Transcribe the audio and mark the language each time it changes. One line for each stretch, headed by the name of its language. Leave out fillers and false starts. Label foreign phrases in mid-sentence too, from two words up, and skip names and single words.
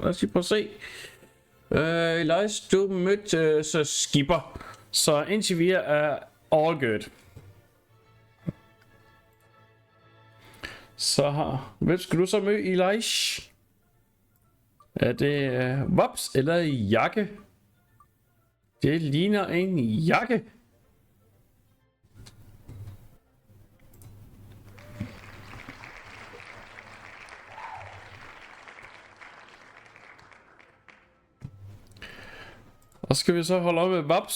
Danish: Lad os lige prøve at se. Elish, du mødte så Skipper. Så indtil vi er
English: all good.
Danish: Så hvem skal du så møde, Elish? Er det Vops eller Jakke? Det ligner en Jakke. Og skal vi så holde op med Vaps?